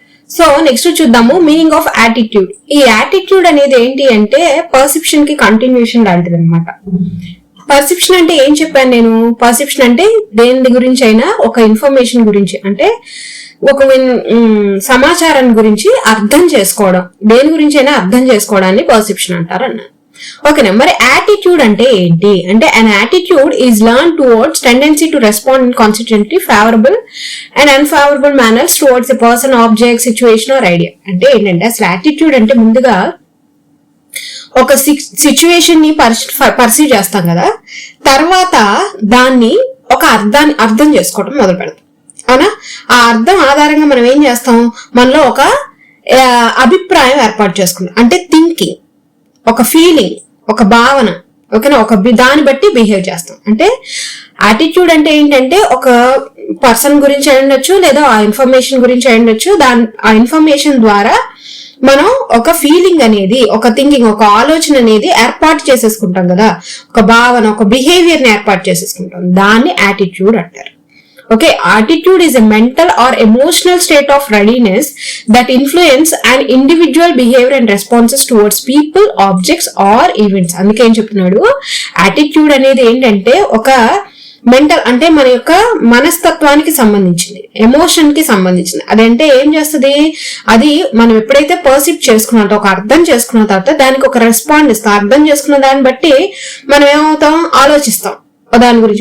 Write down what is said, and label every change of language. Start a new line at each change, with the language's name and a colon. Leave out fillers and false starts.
Telugu: So next చూద్దాము meaning of attitude. ఈ attitude అనేది ఏంటి అంటే పర్సెప్షన్ కి కంటిన్యూషన్ లాంటిది అనమాట. పర్సెప్షన్ అంటే ఏం చెప్పాను నేను, పర్సెప్షన్ అంటే దేని గురించి అయినా ఒక ఇన్ఫర్మేషన్ గురించి, అంటే ఒక సమాచారం గురించి అర్థం చేసుకోవడం, దేని గురించి అయినా అర్థం చేసుకోవడాన్ని పర్సెప్షన్ అంటారు అన్న. ఓకేనా. మరి యాటిట్యూడ్ అంటే ఏంటి అంటే,
English: an attitude is learned towards tendency to respond in constantly favorable and unfavorable manners towards a person, object, situation or idea.
Telugu: అంటే ఏంటంటే అసలు యాటిట్యూడ్ అంటే ముందుగా ఒక సిచ్యువేషన్ ని పర్సీవ్ చేస్తాం కదా, తర్వాత దాన్ని ఒక అర్థం చేసుకోవడం మొదలు పెడతాం. అవునా. ఆ అర్థం ఆధారంగా మనం ఏం చేస్తాం, మనలో ఒక అభిప్రాయం ఏర్పాటు చేసుకుంటాం. అంటే థింకింగ్, ఒక ఫీలింగ్, ఒక భావన. ఓకేనా. దాన్ని బట్టి బిహేవ్ చేస్తాం. అంటే యాటిట్యూడ్ అంటే ఏంటంటే ఒక పర్సన్ గురించి అయి ఉండొచ్చు, లేదా ఆ ఇన్ఫర్మేషన్ గురించి అయి ఉండొచ్చు. ఆ ఇన్ఫర్మేషన్ ద్వారా మనం ఒక ఫీలింగ్ అనేది, ఒక థింకింగ్, ఒక ఆలోచన అనేది ఏర్పాటు చేసేసుకుంటాం కదా, ఒక భావన, ఒక బిహేవియర్ ని ఏర్పాటు చేసేసుకుంటాం. దాన్ని యాటిట్యూడ్ అంటారు.
English: Okay, attitude is a mental or emotional state of readiness that influence an individual behavior and responses towards people, objects or events.
Telugu: అందుకే ఏం చెప్తున్నాడు, యాటిట్యూడ్ అనేది ఏంటంటే ఒక మెంటల్ అంటే మన యొక్క మనస్తత్వానికి సంబంధించింది, ఎమోషన్ కి సంబంధించింది. అదంటే ఏం చేస్తుంది, అది మనం ఎప్పుడైతే పర్సీవ్ చేసుకున్న ఒక అర్థం చేసుకున్న తర్వాత దానికి ఒక రెస్పాండ్ ఇస్తాం. అర్థం చేసుకున్న దాన్ని బట్టి మనం ఏమవుతాం, ఆలోచిస్తాం దాని గురించి.